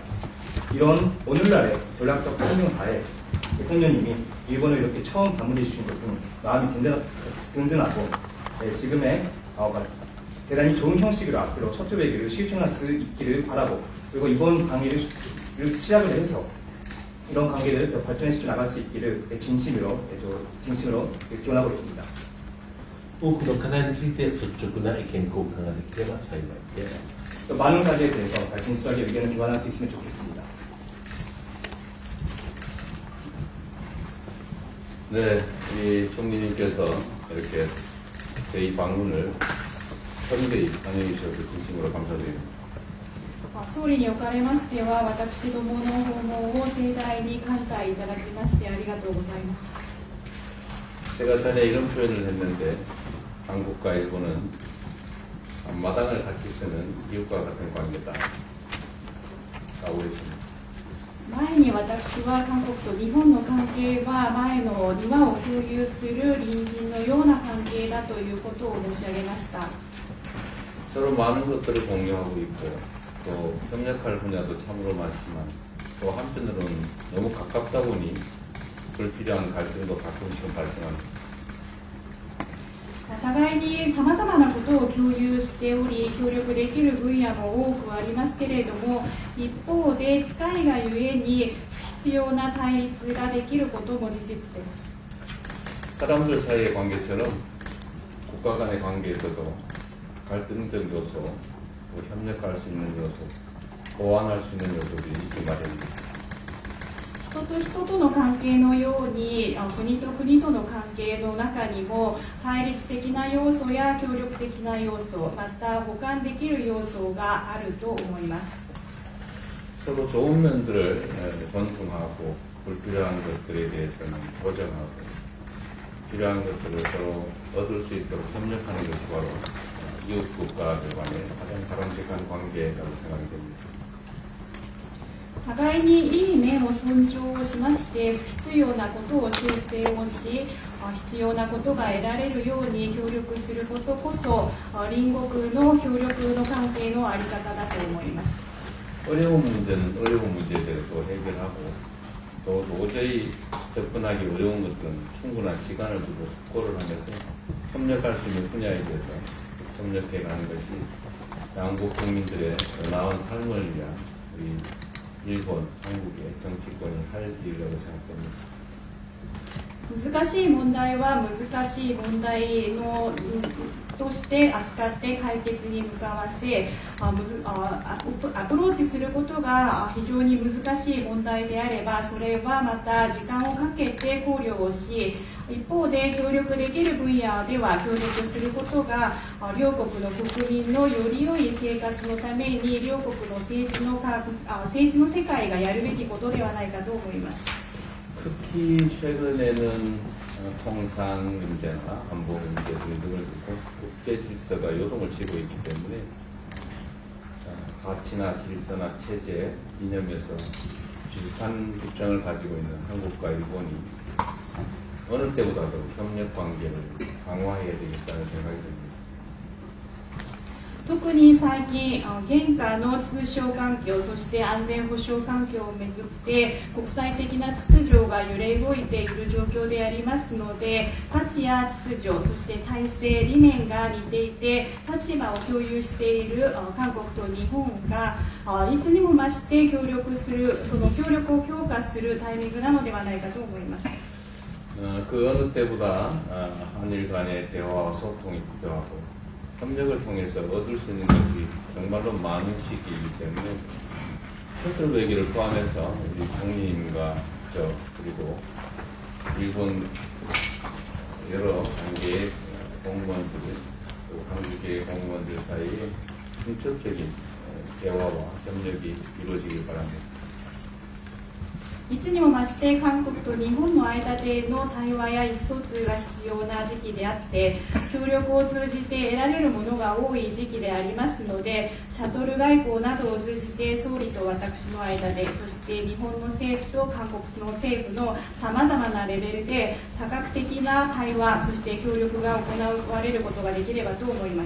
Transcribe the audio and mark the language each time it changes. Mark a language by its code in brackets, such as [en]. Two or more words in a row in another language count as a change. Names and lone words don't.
[ko] 이런 오늘날의 전략적 환경하에 대통령님이 일본을 이렇게 처음 방문해 주신 것은 마음이 든든하고 지금의 대단히 좋은 형식으로 앞으로 첫 외교를 실천할 수 있기를 바라고, 그리고 이번 강의를 시작을 해서 이런 관계를 더 발전시켜 나갈 수 있기를 진심으로 기원하고 있습니다. [ja] 多くの課題について率直な意見交換ができれば幸いであります。 [ko] 또 많은 가지에 대해서 진솔하게 의견을 교환할 수 있으면 좋겠습니다. 네, 이 총리님께서 이렇게 저희 방문을 선대히 환영해 주셔서 진심으로 감사드립니다. [ja] 総理におかれましては、私どもの訪問を盛大に関西いただきましてありがとうございます。 [ko] 제가 전에 이런 표현을 했는데 한국과 일본은 마당을 같이 쓰는 이웃과 같은 관계다 라고 했습니다. [ja] 前に私は韓国と日本の関係は前の庭を共有する隣人のような関係だということを申し上げました。 [ko] 서로 많은 것들을 공유하고 있고 또 협력할 분야도 참으로 많지만 또 한편으로는 너무 가깝다 보니 불필요한 갈등도 가끔씩은 발생합니다. [ja] 互いにさまざまなことを共有しており、協力できる分野も多くありますけれども、一方で近いがゆえに不必要な対立ができることも事実です。 [ko] 사람들 사이의 관계처럼 국가 간의 관계에서도 갈등적 요소, 또 협력할 수 있는 요소, 보완할 수 있는 요소들이 있기 마련입니다. [ja] 人と人との関係のように国と国との関係の中にも対立的な要素や協力的な要素また補完できる要素があると思います。 [ko] 서로 좋은 면들을 존중하고 불필요한 것들에 대해서는 보정하고 필요한 것들을 서로 얻을 수 있도록 협력하는 것이 바로 이웃 국가들 간의 가장 바람직한 관계라고 생각이 됩니다. [ja] 互いにいい面を尊重をしまして不必要なことを調整をし必要なことが得られるように協力することこそ隣国の協力の関係の在り方だと思います。 [ko] 어려운 문제는 어려운 문제대로 또 해결하고 또 도저히 접근하기 어려운 것들은 충분한 시간을 두고 숙고를 하면서 협력할 수 있는 분야에 대해서 협력해 가는 것이 양국 국민들의 더 나은 삶을 위한 우리 일본, 한국의 정치권이 할 일이라고 생각됩니다. [ja] 難しい問題は難しい問題のとして扱って解決に向かわせアプローチすることが非常に難しい問題であればそれはまた時間をかけて考慮をし一方で協力できる分野では協力することが両国の国民のより良い生活のために両国の政治の世界がやるべきことではないかと思います。 [ko] 특히 최근에는 통상 문제나 안보 문제 등등을 두고 국제 질서가 요동을 치고 있기 때문에 가치나 질서나 체제, 이념에서 비슷한 입장을 가지고 있는 한국과 일본이 어느 때보다도 협력 관계를 강화해야 되겠다는 생각이 듭니다. [ja] 特に最近、現下の通商環境、そして安全保障環境をめぐって国際的な秩序が揺れ動いている状況でありますので、価値や秩序、そして体制、理念が似ていて、立場を共有している韓国と日本がいつにも増して協力する、その協力を強化するタイミングなのではないかと思います。 [ko] 그 어느 때보다 한일 간의 대화와 소통이 필요하고 협력을 통해서 얻을 수 있는 것이 정말로 많은 시기이기 때문에 셔틀 배기를 포함해서 우리 총리님과 저 그리고 일본 여러 단계의 공무원들 또 한국의 공무원들 사이에 중첩적인 대화와 협력이 이루어지길 바랍니다. [ja] いつにも増して韓国と日本の間での対話や意思疎通が必要な時期であって協力を通じて得られるものが多い時期でありますのでシャトル外交などを通じて総理と私の間でそして日本の政府と韓国の政府のさまざまなレベルで多角的な対話そして協力が行われることができればと思います。